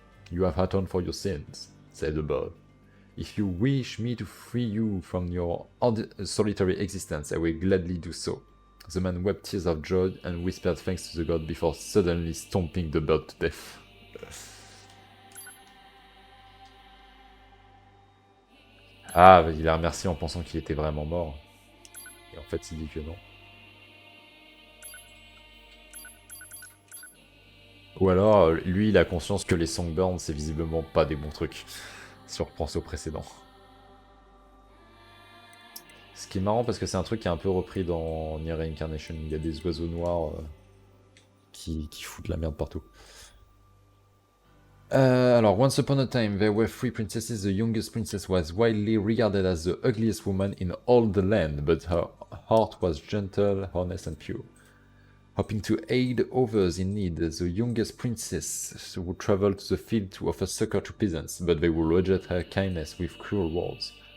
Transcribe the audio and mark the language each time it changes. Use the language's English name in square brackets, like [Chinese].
[English] You have atoned for your sins, said the bird. If you wish me to free you from your solitary existence, I will gladly do so. The man wept tears of joy and whispered thanks to the god before suddenly stomping the bird to death. [French] Ah, il a remercié en pensant qu'il était vraiment mort. Et en fait, il dit que non. Ou alors, lui, il a conscience que les songbirds, c'est visiblement pas des bons trucs. Si on reprend au précédent. Ce qui est marrant parce que c'est un truc qui est un peu repris dans NieR Reincarnation. Il y a des oiseaux noirs qui foutent la merde partout. Alors, [English] once upon a time, there were 3 princesses. The youngest princess was widely regarded as the ugliest woman in all the land, but her heart was gentle, honest, and pure. Hoping to aid others in need, the youngest princess would travel to the field to offer succor to peasants, but they would reject her kindness with cruel words.